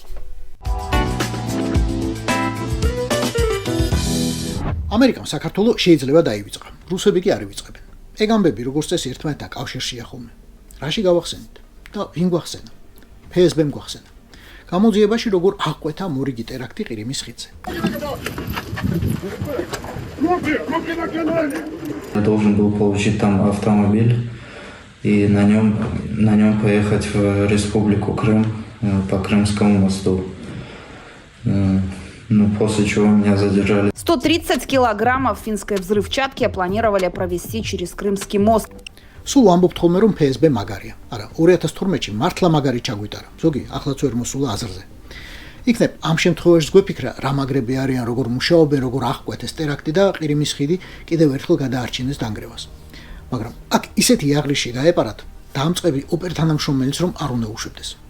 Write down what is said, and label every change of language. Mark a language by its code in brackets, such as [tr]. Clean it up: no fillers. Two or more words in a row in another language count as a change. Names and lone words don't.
[ka] ამერიკამ საქართველოს შეიძლება დაივიწყა. რუსები კი არ ივიწყებენ. ეგ ამბები როგორც წესი ერთმანეთთან კავშირშია ხოლმე. რაში გავახსენეთ და ვინ გვახსენა? FSB-მ გვახსენა. გამოძიებაში როგორ აღკვეთა მორიგი ტერაქტი ყირიმის ხიდზე. [ru] Я должен был получить там автомобиль и на нем поехать в Республику Крым по Крымскому мосту. Ну, после чего меня задержали. 130 килограммов финской взрывчатки планировали провезти через Крымский мост. [ka] სულ ამბობთ ხოლმე, რომ FSB მაგარია. არა, 2012-ში მართლა მაგარი ჩაგვიტარა. ზოგი ახლაც ვერ მოსულა აზრზე. იქნებ ამ შემთხვევაში გვეფიქრა, რა მაგრები არიან, როგორ მუშაობენ, როგორ აღკვეთეს ტერაქტი და ყირიმის ხიდი კიდევ ერთხელ გადაარჩინეს დანგრევას. მაგრამ აქ ისეთი იაღლიში გაეპარათ, დაამწყები ოპერთანამშრომელიც რომ არ უნდა უშვებდეს.